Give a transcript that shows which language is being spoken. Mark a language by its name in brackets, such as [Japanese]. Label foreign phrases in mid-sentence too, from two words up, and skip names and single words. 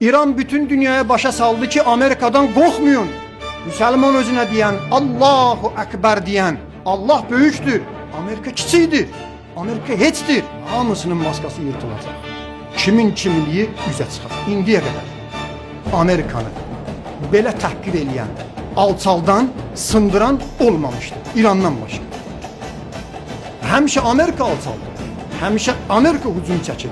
[Azerbaijani] İran bütün dünyaya başa saldı ki Amerikadan korkmayın. [Turkish] Müslüman özüne diyen, [Arabic] الله أكبر [Turkish] diyen, Allah büyüktür, [Azerbaijani] Amerika kiçikdir, Amerika heçdir. Hamısının maskası yırtılacak. Kimin kimliği üzə çıxar. İndiyə qədər Amerikanı belə təhqir eləyən, alçaldan, sındıran olmamışdır İrandan başqa. Həmişə Amerika alçaldı, həmişə Amerika hücum çəkir.